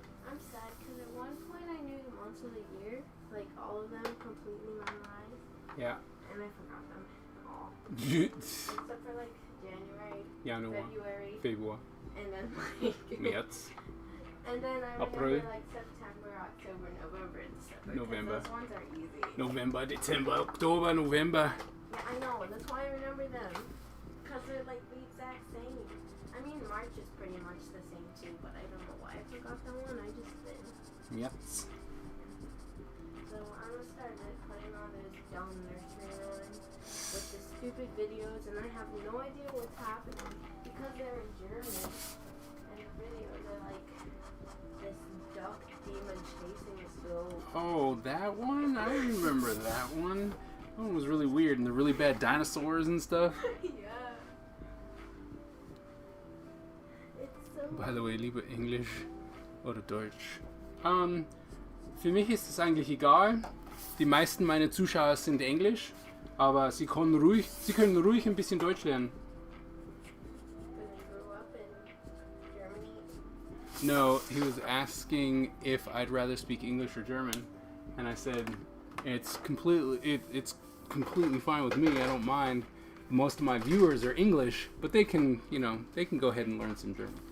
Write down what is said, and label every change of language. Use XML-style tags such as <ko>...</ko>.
<en>I'm sad because at one point I knew the months of the year, like all of them completely memorized,</en> <de>Ja.</de> <en>and I forgot them all.</en> <de>Ja,</de> <en>Except for like January,</en> <de>Januar,</de> <en>February,</en> <de>Februar,</de> <en>and then like</en> <de>März,</de> <en>and then I remember</en> <de>April.</de> <en>like September, October, November, and December. 'Cause</en> <de>November.</de> <en>Those ones are easy.</en> <de>November, Dezember, Oktober, November.</de> <en>Yeah, I know. That's why I remember them. Because they're like the exact same. I mean, March is pretty much the same too, but I don't know why I forgot that one. I just did.</en> <de>März.</de> <en>So I'm gonna start putting on those dumb nursery rhymes with the stupid videos, and I have no idea what's happening because they're in German, and the videos are like this duck demon chasing a stove. Oh, that one? I remember that one. That one was really weird, and the really bad dinosaurs and stuff. Yeah. It's so. By the way,</en> <de>lieber Englisch oder Deutsch. Für mich ist es eigentlich egal. Die meisten meiner Zuschauer sind Englisch, aber sie können ruhig ein bisschen Deutsch lernen.</de> <en>When you grew up in Germany. No, he was asking if I'd rather speak English or German, and I said it's completely fine with me. I don't mind. Most of my viewers are English, but they can go ahead and learn some German.</en>